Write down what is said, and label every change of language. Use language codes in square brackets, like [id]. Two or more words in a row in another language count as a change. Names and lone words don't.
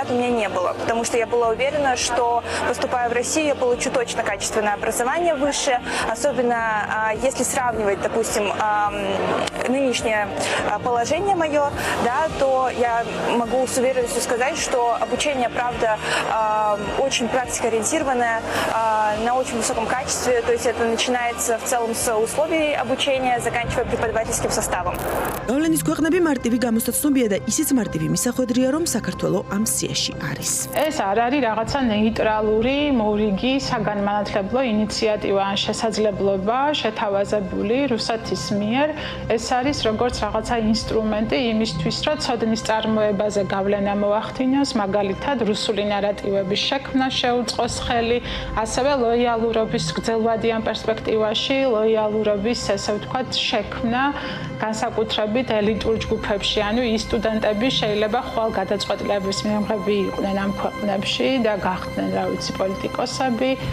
[ru] у меня не было, потому что я была уверена, что поступая в Россию, я получу точно качественное образование высшее, особенно если сравнивать, допустим, нынешнее положение мое, да, то я могу с уверенностью сказать, что обучение, правда, очень практикоориентированное, на очень высоком качестве, то есть это начинается в целом с условий обучения, заканчивая преподавательским составом. [ka] გავლენის ქვეყნები მარტივი გამოსაცნობია და ისიც მარტივი მისახვედრია, რომ საქართველო ამ სიაში არის. ეს არ არის რაღაცა ნეიტრალური, მორიგი, საგანმანათლებლო ინიციატივა ან შესაძლებლობა შეთავაზებული რუსეთის მიერ. ეს არის როგორც რაღაცა ინსტრუმენტი იმისთვის, რომ ცოდნის წარმოებაზე გავლენა მოახდინოს, მაგალითად რუსული ნარატივების შექმნა შეუწყოს ხელი, ასევე ლოიალურობის გრძელვადიან პერსპექტივაში, ლოიალურობის, ესე ვთქვათ, შექმნა განსაკუთრებით ელიტურ ჯგუფებში, ანუ ის სტუდენტები შეიძლება ხვალ გადაწყვეტილების მიღები იყვნენ ამ ქვეყნებში და გახდნენ, რა ვიცი, პოლიტიკოსები.